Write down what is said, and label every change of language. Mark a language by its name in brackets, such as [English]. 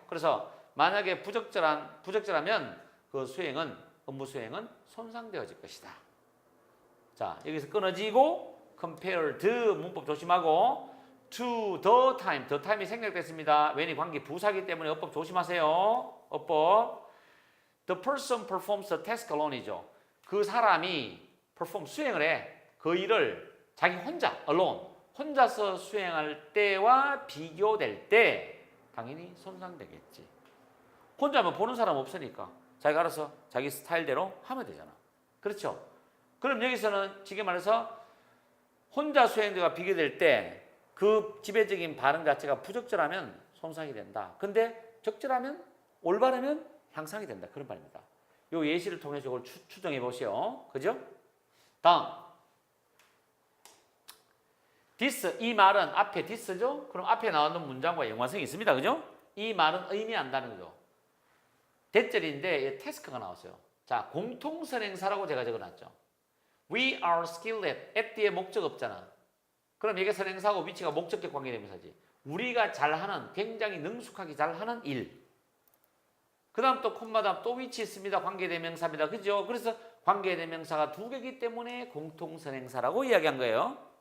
[Korean] 그래서 만약에 부적절하면 그 수행은, 업무 수행은 손상되어질 것이다. 자, 여기서 끊어지고 compared 문법 조심하고 [English] to the time [Korean] 이 생략됐습니다. 왠이 관계 부사기 때문에 어법 조심하세요. 어법. [English] The person performs the task alone이죠. [Korean] 그 사람이 수행을 해. 그 일을 자기 혼자, alone, 혼자서 수행할 때와 비교될 때 당연히 손상되겠지. 혼자면 보는 사람 없으니까 자기가 알아서 자기 스타일대로 하면 되잖아. 그렇죠? 그럼 여기서는 지금 말해서 혼자 수행과 비교될 때 그 지배적인 반응 자체가 부적절하면 손상이 된다. 근데 적절하면, 올바르면 향상이 된다. 그런 말입니다. 이 예시를 통해서 이걸 추정해 보시오. 그죠? 다음. this, 이 말은 앞에 this죠? 그럼 앞에 나오는 문장과 연관성이 있습니다. 그죠? 이 말은 의미한다는 거죠. 대절인데 태스크가 나왔어요. 자, 공통선행사라고 제가 적어놨죠. [English] We are skilled at 뒤에 목적 없잖아. [Korean] 그럼 이게 선행사고 위치가 목적격 관계대명사지. 우리가 잘하는, 굉장히 능숙하게 잘하는 일. 그 다음 또 콤마 다음 또 위치 있습니다. 관계대명사입니다. 그죠? 그래서 관계대명사가 두 개이기 때문에 공통선행사라고 이야기한 거예요.